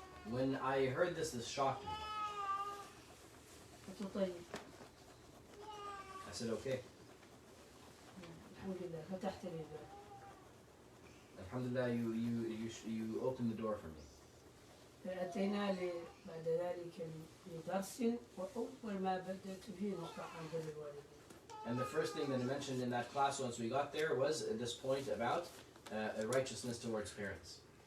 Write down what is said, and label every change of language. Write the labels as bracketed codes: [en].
[en] When I heard this shocked me. [ar] قلت طيب. [en] I said, okay. [ar] الحمد لله فتحت لي الباب. [en] Alhamdulillah, you opened the door for me. [ar] فأتينا بعد ذلك لدرس وأول ما بدأت فيه نقطة عن بر الوالدين. [en] And the first thing that I mentioned in that class once we got there was this point about righteousness towards parents.